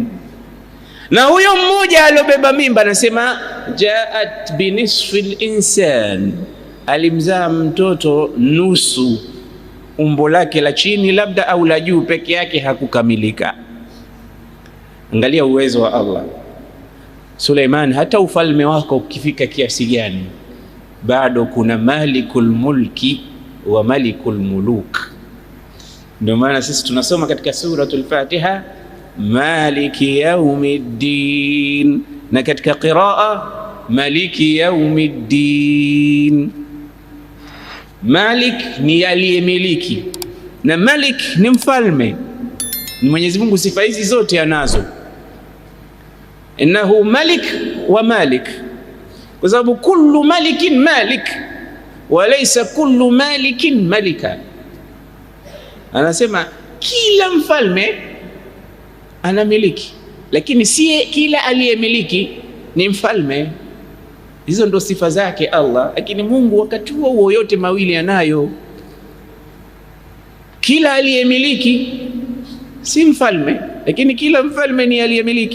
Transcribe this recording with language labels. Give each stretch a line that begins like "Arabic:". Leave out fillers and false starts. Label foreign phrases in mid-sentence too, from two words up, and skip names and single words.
Swahili: Na huyo mmoja alobeba mimba anasema
Arabic: جاءت بنصف الإنسان,
Swahili: alimzaa mtoto nusu umbo lake la chini labda au la juu peke yake, hakukamilika. Angalia uwezo wa Allah. Suleiman, hata ufalme wako ukifika kiasi gani, bado kuna
Arabic: مالك الملك وملك الملوك.
Swahili: Ndio maana sisi tunasoma katika suratul Fatiha
Arabic: مالك يوم الدين,
Swahili: na katika qiraa
Arabic: ملك يوم الدين.
Swahili: Malik ni aliyemiliki na malik ni mfalme. Mwenyezi Mungu sifa hizi zote anazo,
Arabic: إنه مالك وملك,
Swahili: kwa sababu
Arabic: كل ملك مالك وليس كل مالك ملكا.
Swahili: Anasema kila mfalme anamiliki, lakini si kila aliyemiliki ni mfalme. Hizo ndo sifa zake Allah, lakini Mungu wakati huo yote mawili anayo. Kila aliyemiliki si mfalme, lakini kila mfalme ni aliyemiliki.